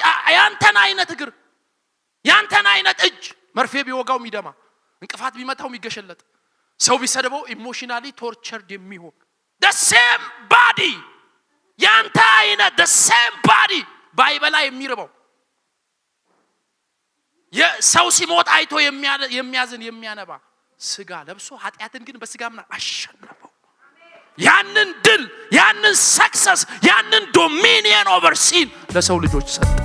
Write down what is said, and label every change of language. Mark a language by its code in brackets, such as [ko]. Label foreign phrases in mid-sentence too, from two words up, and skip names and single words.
[am] ያንተን አይነት እግር ያንተን አይነት እጅ መርፌ ቢወጋው የሚደማ እንቅፋት ቢመታው የሚገሸለጥ ሰው ቢሰደበው [en] emotionally tortured [am] የሚሆን [en] the same body [am] ያንተ አይነት [en] the same body [am] ባይበላ የሚርበው የሰው ሲሞት አይቶ የሚያዝን የሚያነባ ስጋ ለብሶ ኃጢአትን ግን በስጋና አሸነፈው ያንን ድል ያንን ሰክሰስ ያንን [en] dominion over sin [am] ለሰው ልጆች ሰጠ